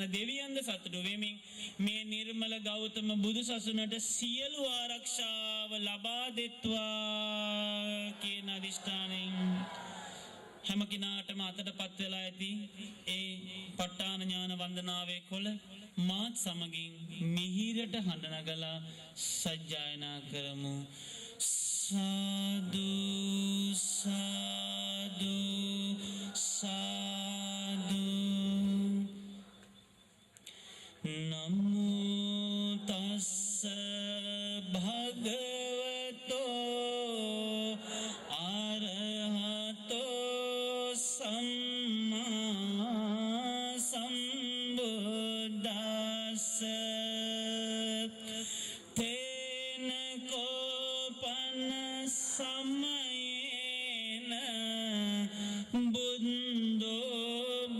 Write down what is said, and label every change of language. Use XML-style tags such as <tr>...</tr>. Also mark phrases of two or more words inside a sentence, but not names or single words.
<si>දෙවියන්ද සතුටු වෙමින් මේ නිර්මල ගෞතම බුදු සසුනට සියලු ආරක්ෂාව ලබා දෙත්වා කියන අදිෂ්ඨානයෙන් හැම කෙනාටම අතටපත් වෙලා ඇති ඒ ප ဋ ාණ ඥාන වන්දනාවේ කොළ මාත් සමගින් මිහිරට හඬ නගලා සජ්ජායනා කරමු සාදු සාදු සාදු</si> <pi>නමෝ තස්ස භගවතෝ අරහතෝ සම්මා සම්බුද්දස්ස තේන කෝපන සමයේන බුද්ධෝ</pi>